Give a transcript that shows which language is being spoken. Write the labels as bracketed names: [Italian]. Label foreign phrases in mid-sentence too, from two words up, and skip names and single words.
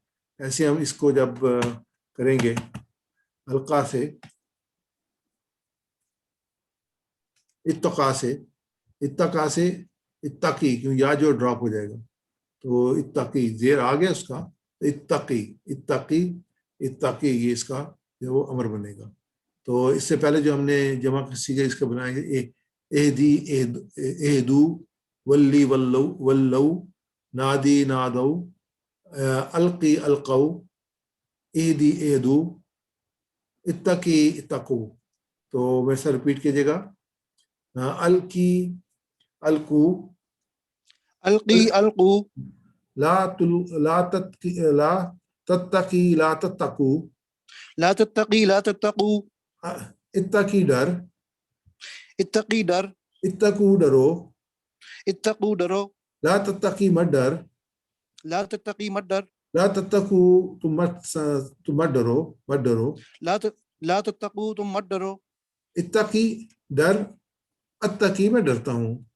[Urdu] ایسے ہم اس کو جب کریں گے القا سے اتقا سے اتقی کیوں یا جو ڈراپ ہو جائے گا تو اتقی زیر آ گیا اس کا اتقی یہ اس کا جو وہ امر بنے گا. [Arabic] تو اس سے پہلے جو ہم نے جمع صیغہ اس کا بنایا ہے اہدی اہدو ولی ولو نادی نادو القی القو اہدی اہدو اتقی اتقو. [Urdu] تو ویسا ریپیٹ کیجیے گا. [Arabic] القی القو القی القو لا تتقی لا تتقو لا تتقی لا تتقو [Urdu] اتقی ڈر اتقی ڈر اتقو ڈرو اتقو ڈرو [Arabic] لا تتقی [Urdu] مت ڈر [Arabic] لا تتقی [Urdu] مت ڈر [Arabic] لا تتقو [Urdu] تم مت ڈرو [Arabic] لا تتقو [Urdu] تم مت ڈرو اتقی ڈر اتقی میں ڈرتا ہوں